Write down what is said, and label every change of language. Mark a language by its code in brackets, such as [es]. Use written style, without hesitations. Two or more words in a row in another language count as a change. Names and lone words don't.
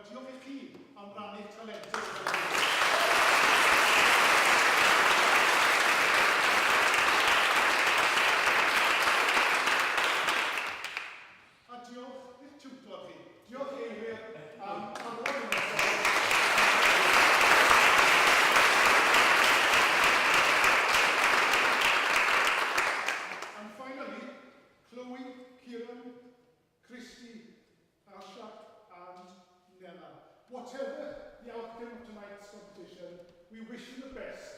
[cy] Diolch i chi am rannu'ch talentau. A diolch i'ch tiwtor chi. Diolch Eilir am anfon yn ysgol. [en] And finally, Chloe, Kieran, Christy, Ashak and Nella. Whatever the outcome of tonight's competition, we wish you the best.